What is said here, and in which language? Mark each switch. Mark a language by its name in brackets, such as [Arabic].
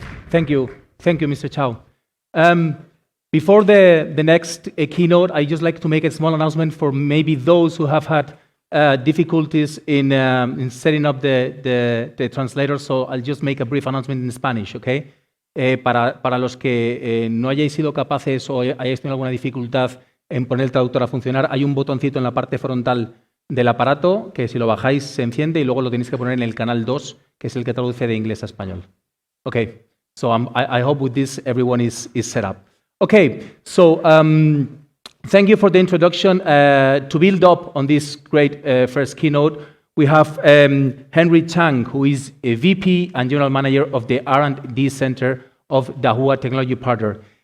[English] Thank you, Mr. Chow. Before the next keynote, I just like to make a small announcement for maybe those who have had difficulties in setting up the translator. So I'll just make a brief announcement in Spanish, okay? [Spanish] Para los que no hayáis sido capaces o hayáis tenido alguna dificultad en poner el traductor a funcionar, hay un botoncito en la parte frontal del aparato que si lo bajáis se enciende y luego lo tenéis que poner en el canal 2, que es el que traduce de inglés a español. [English] Okay. So I hope with this everyone is set up. Okay, so thank you for the introduction. To build up on this great first keynote, we have Henry Chang, who is a VP and General Manager of the R&D Center of Dahua Technology Partner.